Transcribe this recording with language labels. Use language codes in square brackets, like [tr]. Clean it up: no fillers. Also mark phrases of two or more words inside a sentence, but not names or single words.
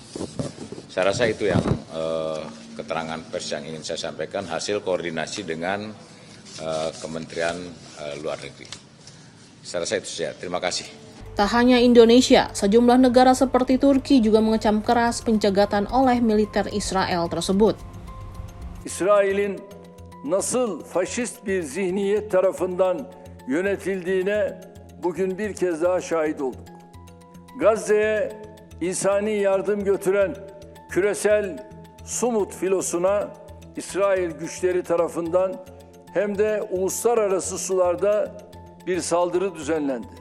[id] Saya rasa itu yang keterangan pers yang ingin saya sampaikan, hasil koordinasi dengan Kementerian Luar Negeri. Saya rasa itu saja. Terima kasih. Tak hanya Indonesia, sejumlah negara seperti Turki juga mengecam keras pencegatan oleh militer Israel tersebut. [tr] İsrail'in nasıl faşist bir zihniyet tarafından yönetildiğine bugün bir kez daha şahit olduk. Gazze'ye insani yardım götüren küresel Sumut filosuna İsrail güçleri tarafından hem de uluslararası sularda bir saldırı düzenlendi.